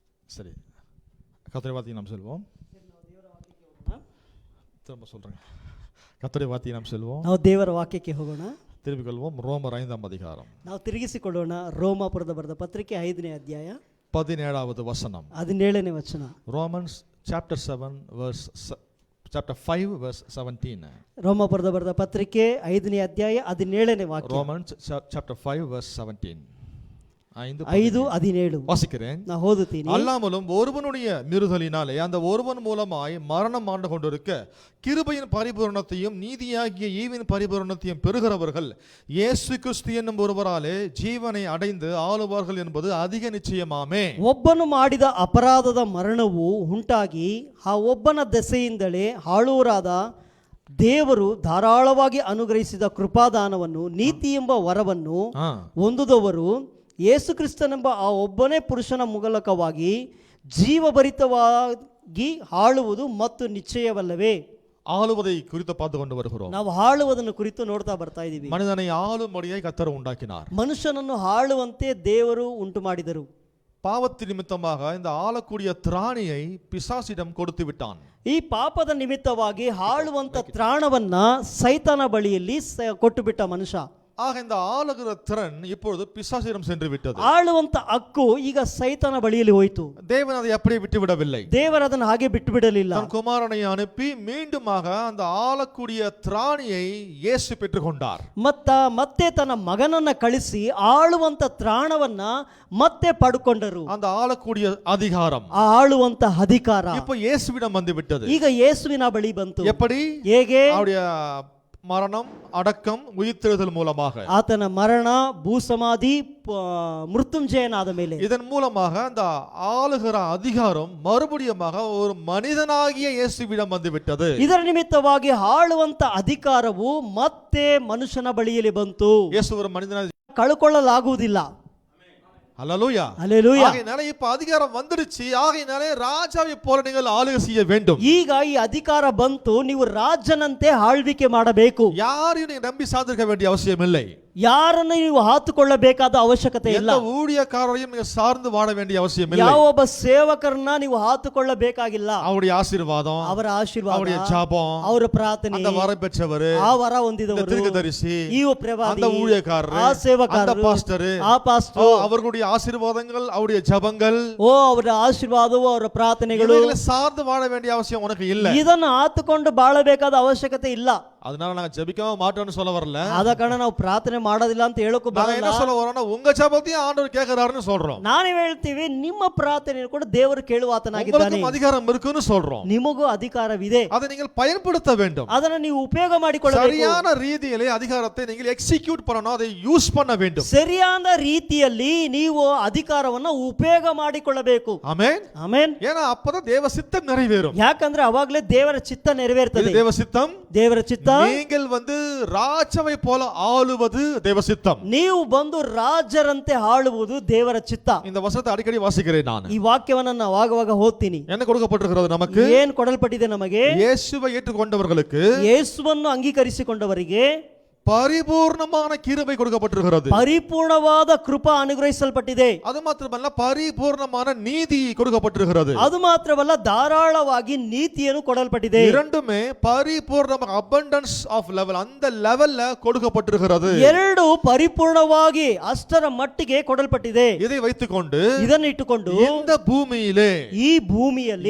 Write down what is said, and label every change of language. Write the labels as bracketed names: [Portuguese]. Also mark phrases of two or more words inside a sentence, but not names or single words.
[Tamil] சரி, கர்த்தருடைய வார்த்தையை நாம் செல்வோம். திரும்ப சொல்றேன், [Kannada] ಕರ್ತನ ವಾಕ್ಯಕ್ಕೆ ನಾವು செல்வோம். ನಾವು ದೇವರ ವಾಕ್ಯಕ್ಕೆ ಹೋಗೋಣ. ತಿರುಗಿಕೊಳ್ಳುவோம். ರೋಮರ್ 5ನೇ ಅಧಿಕಾರಂ. ನಾವು ತಿರುಗಿಸಿಕೊಳ್ಳೋಣ. ರೋಮಾಪುರದ ಬರೆದ ಪತ್ರಿಕೆ 5ನೇ ಅಧ್ಯಾಯ 17வது ವಚನ. 17ನೇ ವಚನ. [English] Romans chapter 7 verse chapter 5 verse 17. [Kannada] ರೋಮಾಪುರದ ಬರೆದ ಪತ್ರಿಕೆ 5ನೇ ಅಧ್ಯಾಯ 17ನೇ ವಾಕ್ಯ. [English] Romans chapter 5 verse 17. 5:17 [Tamil] வாசிக்கிறேன். [Kannada] ನಾನು ಓದ್ತೀನಿ. [Tamil] அல்லாமலும் ஒருவனுடைய மீறுதலினாலே அந்த ஒருவன் மூலமாய் மரணம் ஆண்டு கொண்டிருக்க கிருபையின் பரிபூரணத்தையும் நீதியாகிய ஈவின் பரிபூரணத்தையும் பெறுகிறவர்கள் இயேசு கிறிஸ்து என்னும் ஒருவராலே ஜீவனை அடைந்து ஆளுவார்கள் என்பது அதிக நிச்சயமாமே. [Kannada] ಒಬ್ಬನು ಮಾಡಿದ ಅಪರಾಧದ ಮರಣವು ಉಂಟಾಗಿ ಆ ಒಬ್ಬನ ದೆಸೆಯಿಂದಲೇ ಆಳುವರಾದ ದೇವರು ಧಾರಾಳವಾಗಿ ಅನುಗ್ರಹಿಸಿದ ಕೃಪಾದಾನವನ್ನು ನೀತಿ ಎಂಬ ವರವನ್ನು ಹೊಂದುದವರು ಯೇಸು ಕ್ರಿಸ್ತನೆಂಬ ಆ ಒಬ್ಬನೇ ಪುರುಷನ ಮೂಲಕವಾಗಿ ಜೀವಭರಿತವಾಗಿ ಆಳುವುದು ಮತ್ತು ನಿಶ್ಚಯವಲ್ಲವೇ. [Tamil] ஆளுவதை குறித்து பார்த்து கொண்டு வருகிறோம். [Kannada] ನಾವು ಆಳುವುದನ್ನು ಕುರಿತು ನೋಡ್ತಾ ಬರ್ತಾ ಇದ್ದೀವಿ. [Tamil] மனிதனை ஆளும்படியாய் கர்த்தர் உண்டாக்கினார். [Kannada] ಮನುಷ್ಯನನ್ನು ಆಳುವಂತೆ ದೇವರು ಉಂಟು ಮಾಡಿದರು. [Tamil] பாவத்தின் நிமித்தமாக இந்த ஆளக்கூடிய திராணியை பிசாசிடம் கொடுத்து விட்டான். [Kannada] ಈ ಪಾಪದ ನಿಮಿತ್ತವಾಗಿ ಆಳುವಂತ ತ್ರಾಣವನ್ನ ಸೈತಾನ ಬಳಿಯಲ್ಲಿ ಕೊಟ್ಟು ಬಿಟ್ಟ ಮನುಷ್ಯ. [Tamil] ஆக இந்த ஆளுகிற திறன் இப்பொழுது பிசாசிடம் சென்று விட்டது. [Kannada] ಆಳುವಂತ ಹಕ್ಕು ಈಗ ಸೈತಾನ ಬಳಿಯಲ್ಲಿ ಹೋಯಿತು. [Tamil] தேவன் அதை அப்படியே விட்டு விடவில்லை. [Kannada] ದೇವರು ಅದನ್ನು ಹಾಗೆ ಬಿಟ್ಟು ಬಿಡಲಿಲ್ಲ. [Tamil] தன் குமாரனை அனுப்பி மீண்டுமாக அந்த ஆளக்கூடிய திராணியை இயேசு பெற்றுக்கொண்டார். [Kannada] ಮತ್ತೆ ತನ್ನ ಮಗನನ್ನ ಕಳಿಸಿ ಆಳುವಂತ ತ್ರಾಣವನ್ನ ಮತ್ತೆ ಪಡ್ಕೊಂಡರು. [Tamil] அந்த ஆளக்கூடிய அதிகாரம், [Kannada] ಆ ಆಳುವಂತ ಅಧಿಕಾರ [Tamil] இப்போ இயேசுவிடம் வந்து விட்டது. [Kannada] ಈಗ ಯೇಸುವಿನ ಬಳಿ ಬಂತು. [Tamil] எப்படி? [Kannada] ಹೇಗೆ? [Tamil] அவருடைய மரணம், அடக்கம், உயிர்த்தெழுதல் மூலமாக. [Kannada] ಆತನ ಮರಣ, ಭೂಸಮಾಧಿ, ಮೃತ್ಯುಂಜಯನಾದ ಮೇಲೆ [Tamil] இதன் மூலமாக அந்த ஆளுகிற அதிகாரம் மறுபடியுமாக ஒரு மனிதனாகிய இயேசுவிடம் வந்து விட்டது. [Kannada] ಇದರ ನಿಮಿತ್ತವಾಗಿ ಆಳುವಂತ ಅಧಿಕಾರವು ಮತ್ತೆ ಮನುಷ್ಯನ ಬಳಿಯಲ್ಲಿ ಬಂತು. [Tamil] இயேசு ஒரு மனிதனாக [Kannada] ಕಳ್ಕೊಳ್ಳಲಾಗುವುದಿಲ್ಲ. [Tamil] அல்லேலூயா. அல்லேலூயா. ஆகையினால இப்ப அதிகாரம் வந்துடுச்சு. ஆகையினால ராஜாவை போல நீங்கள் ஆளுகை செய்ய வேண்டும். [Kannada] ಈಗ ಈ ಅಧಿಕಾರ ಬಂತು, ನೀವು ರಾಜನಂತೆ ಆಳ್ವಿಕೆ ಮಾಡಬೇಕು. [Tamil] யாரையும் நீங்க நம்பி சார்ந்திருக்க வேண்டிய அவசியம் இல்லை. [Kannada] ಯಾರನ್ನು ನೀವು ಹಾತುಕೊಳ್ಳಬೇಕಾದ ಅವಶ್ಯಕತೆ ಇಲ್ಲ. [Tamil] எந்த ஊழியக்காரரையும் நீங்க சார்ந்து வாழ வேண்டிய அவசியம் இல்லை. [Kannada] ಯಾವ ಒಬ್ಬ ಸೇವಕರನ್ನ ನೀವು ಹಾತುಕೊಳ್ಳಬೇಕಾಗಿಲ್ಲ. [Tamil] அவருடைய ஆசீர்வாதம், [Kannada] ಅವರ ಆಶೀರ್ವಾದ, [Tamil] அவருடைய ஜெபம், [Kannada] ಅವರ ಪ್ರಾರ್ಥನೆ, [Tamil] அந்த வரம் பெற்றவர், [Kannada] ಆ ವರ ಹೊಂದಿದವರು, [Tamil] தீர்க்கதரிசி, [Kannada] ಈ ಪ್ರವಾದಿ, [Tamil] அந்த ஊழியக்காரர், [Kannada] ಆ ಸೇವಕರು, [Tamil] அந்த பாஸ்டர், [Kannada] ಆ ಪಾಸ್ಟರ್, [Tamil] அவர்களுடைய ஆசீர்வாதங்கள், அவருடைய ஜெபங்கள், [Kannada] ಅವರ ಆಶೀರ್ವಾದವು, ಅವರ ಪ್ರಾರ್ಥನೆಗಳು, [Tamil] இவைகளை சார்ந்து வாழ வேண்டிய அவசியம் உனக்கு இல்ல. [Kannada] ಇದನ್ನು ಹಾತುಕೊಂಡು ಬಾಳಬೇಕಾದ ಅವಶ್ಯಕತೆ ಇಲ್ಲ. [Tamil] அதனால நாங்க ஜெபிக்காம மாட்டோம்னு சொல்ல வரல. [Kannada] ಆದ ಕಾರಣ ನಾವು ಪ್ರಾರ್ಥನೆ ಮಾಡೋದಿಲ್ಲ ಅಂತ ಹೇಳೋಕೆ [Tamil] நாங்க [Kannada] ಬರಲ್ಲ. [Tamil] என்ன சொல்ல வரோம்னா உங்க ஜெபத்தையும் ஆண்டவர் கேக்குறாருன்னு சொல்றோம். [Kannada] ನಾನೇ ಹೇಳ್ತೀವಿ, ನಿಮ್ಮ ಪ್ರಾರ್ಥನೆಯನ್ನು ಕೂಡ ದೇವರು ಕೇಳುವಾತನಾಗಿದ್ದಾನೆ. [Tamil] உங்களுக்கு அதிகாரம் இருக்குன்னு சொல்றோம். [Kannada] ನಿಮಗೂ ಅಧಿಕಾರವಿದೆ. [Tamil] அதை நீங்கள் பயன்படுத்த வேண்டும். [Kannada] ಅದನ್ನು ನೀವು ಉಪಯೋಗ ಮಾಡಿಕೊಳ್ಳಬೇಕು. [Tamil] சரியான ரீதியிலே அதிகாரத்தை நீங்கள் எக்ஸிக்யூட் பண்ணணும், அதை யூஸ் பண்ண வேண்டும். [Kannada] ಸರಿಯಾದ ರೀತಿಯಲ್ಲಿ ನೀವು ಅಧಿಕಾರವನ್ನು ಉಪಯೋಗ ಮಾಡಿಕೊಳ್ಳಬೇಕು. [Tamil] ஆமென். [Kannada] ಆಮೆನ್. [Tamil] ஏன்னா அப்பதான் தேவ சித்தம் நிறைவேறும். [Kannada] ಯಾಕಂದ್ರೆ ಅವಾಗಲೇ ದೇವರ ಚಿತ್ತ ನೆರವೇರ್ತದೆ. [Tamil] இது தேவ சித்தம். [Kannada] ದೇವರ ಚಿತ್ತ. [Tamil] நீங்கள் ராஜாவை போல ஆளுவது தேவ சித்தம். [Kannada] ನೀವು ಬಂದು ರಾಜರಂತೆ ಆಳುವುದು ದೇವರ ಚಿತ್ತ. [Tamil] இந்த வசனத்தை அடிக்கடி வாசிக்கிறேன் நான். [Kannada] ಈ ವಾಕ್ಯವನ್ನು ನಾನು ಆಗಾಗ ಓದ್ತೀನಿ. [Tamil] என்ன கொடுக்கப்பட்டிருக்கிறது நமக்கு? [Kannada] ಏನು ಕೊಡಲ್ಪಟ್ಟಿದೆ ನಮಗೆ? [Tamil] இயேசுவை ஏற்றுக்கொண்டவர்களுக்கு, [Kannada] ಯೇಸುವನ್ನು ಅಂಗೀಕರಿಸಿಕೊಂಡವರಿಗೆ [Tamil] பரிபூர்ணமான கிருபை கொடுக்கப்பட்டிருக்கிறது. [Kannada] ಪರಿಪೂರ್ಣವಾದ ಕೃಪಾ ಅನುಗ್ರಹಿಸಲ್ಪಟ್ಟಿದೆ. [Tamil] அது மாத்திரமல்ல, பரிபூர்ணமான நீதி கொடுக்கப்பட்டிருக்கிறது. [Kannada] ಅದು ಮಾತ್ರವಲ್ಲ, ಧಾರಾಳವಾಗಿ ನೀತಿಯನ್ನು ಕೊಡಲ್ಪಟ್ಟಿದೆ. [Tamil] இரண்டுமே பரிபூர்ணமாக [English] abundance of level, [Tamil] அந்த லெவல்ல கொடுக்கப்பட்டிருக்கிறது. [Kannada] ಎರಡು ಪರಿಪೂರ್ಣವಾಗಿ ಅಷ್ಟರ ಮಟ್ಟಿಗೆ ಕೊಡಲ್ಪಟ್ಟಿದೆ. [Tamil] இதை வைத்துக்கொண்டு [Kannada] ಇದನ್ನು ಇಟ್ಟುಕೊಂಡು [Tamil] இந்த பூமியிலே [Kannada] ಈ ಭೂಮಿಯಲ್ಲಿ